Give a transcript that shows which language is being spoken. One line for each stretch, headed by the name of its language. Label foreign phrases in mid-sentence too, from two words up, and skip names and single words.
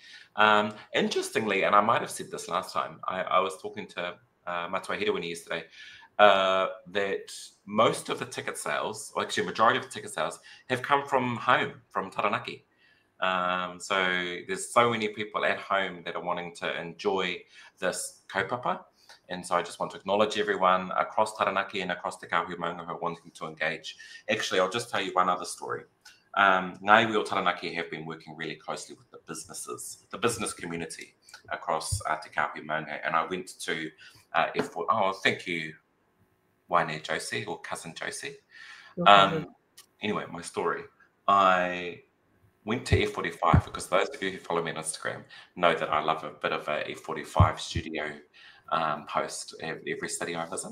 English: Interestingly, and I might have said this last time, I was talking to Matua Hirewini yesterday, that most of the ticket sales, or actually a majority of the ticket sales, have come from home, from Taranaki. So there's so many people at home that are wanting to enjoy this kaupapa. And so I just want to acknowledge everyone across Taranaki and across Te Kāhui Maunga who are wanting to engage. Actually, I'll just tell you one other story.
Māori: Ngā iwi o Taranaki
English: have been working really closely with the businesses, the business community across Te Kāhui Maunga. And I went to F4. Oh, thank you, Waine Josie, or cousin Josie. Anyway, my story. I went to F45 because those of you who follow me on Instagram know that I love a bit of a F45 studio post every city I visit.